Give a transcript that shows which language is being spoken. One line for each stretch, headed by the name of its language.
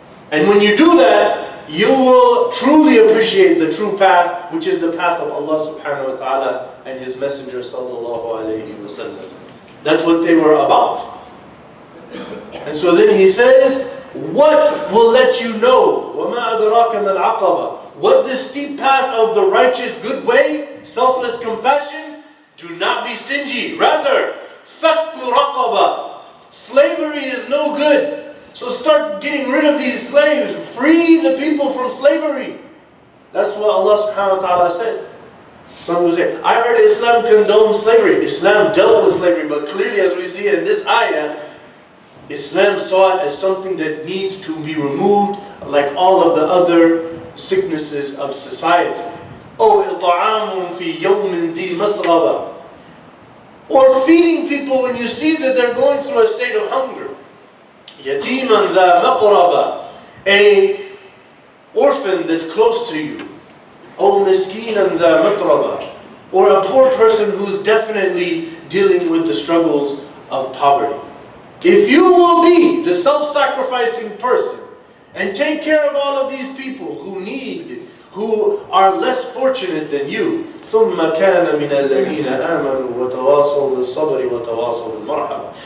English: And when you do that, you will truly appreciate the true path, which is the path of Allah subhanahu wa ta'ala and His Messenger sallallahu alayhi wa sallam. That's what they were about. And so then he says, what will let you know?
Arabic: وَمَا أَدْرَاكَ مَا الْعَقَبَةِ.
English: What the steep path of the righteous good way, selfless compassion, do not be stingy.
Arabic: Rather, فَكُّ رَقَبَةِ.
English: Slavery is no good. So start getting rid of these slaves. Free the people from slavery. That's what Allah subhanahu wa ta'ala said. Some will say, I heard Islam condoned slavery. Islam dealt with slavery, but clearly as we see in this ayah, Islam saw it as something that needs to be removed, like all of the other sicknesses of society.
Arabic: Oh, إِطْعَامٌ فِي يَوْمٍ ذِي مَسْغَبَةٍ.
English: Or feeding people when you see that they're going through a state of hunger.
Arabic: يَتِيمًا ذَا مَقْرَبَةٍ.
English: A orphan that's close to you.
Arabic: Oh, مِسْكِينًا ذَا مَقْرَبَةٍ.
English: Or a poor person who's definitely dealing with the struggles of poverty. If you will be the self-sacrificing person and take care of all of these people who need, who are less fortunate than you.
Arabic: ثُمَّ كَانَ مِنَ الَّذِينَ آمَنُوا وَتَوَاصَوْا بِالصَّبْرِ وَتَوَاصَوْا بِالْمَرْحَمَةِ.